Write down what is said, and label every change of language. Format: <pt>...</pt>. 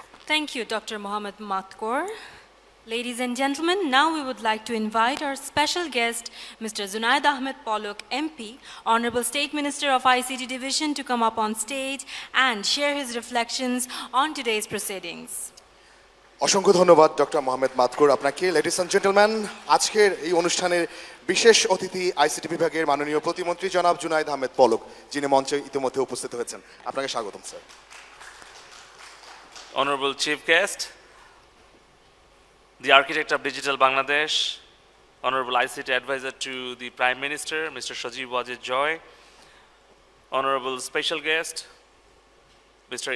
<en>Thank you, Dr. Mohammed Matkor. Ladies and gentlemen, now we would like to invite our special guest, Mr. Zunaid Ahmed Polok, MP, Honorable State Minister of ICT Division, to come up on stage and share his reflections on today's proceedings.</en> <bn>অসংখ্য ধন্যবাদ doctor Mohammad মাতকুর আপনাকে। Ladies and gentleman, আজকের এই অনুষ্ঠানের বিশেষ অতিথি ICT বিভাগের মাননীয় প্রতিমন্ত্রী জনাব জুনাইদ আহমেদ পলক, যিনি মঞ্চে ইতিমধ্যে উপস্থিত হয়েছেন। আপনাকে স্বাগতম sir.</bn> <en>Honorable Chief Guest, the Architect of Digital Bangladesh, Honorable ICT Advisor to the Prime Minister, Mr. Sajib Wajid Joy, Honorable Special Guest, Mr.</en>